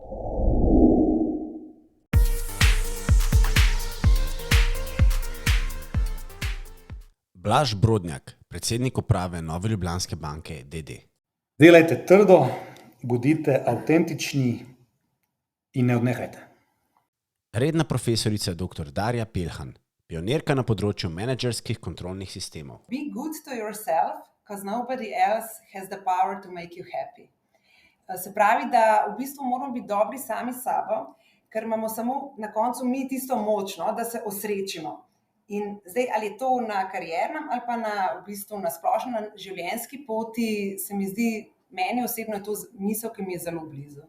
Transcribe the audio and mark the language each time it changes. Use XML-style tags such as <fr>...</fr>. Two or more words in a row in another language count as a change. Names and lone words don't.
<sl>Blaž Brodnjak, predsednik uprave Nove Ljubljanske banke d.d. Delajte trdo, bodite avtentični in ne odnehajte. Redna profesorica dr. Darja Pelhan, pionirka na področju menedžerskih kontrolnih sistemov.</sl> <en>Be good to yourself, because nobody else has the power to make you happy.</en> <sl>Se pravi, da v bistvu moramo biti dobri sami s sabo, ker imamo samo na koncu mi tisto moč, da se osrečimo. In zdaj, ali je to na kariernem ali pa na splošno na življenjski poti, se mi zdi, meni osebno je to misel, ki mi je zelo blizu.</sl>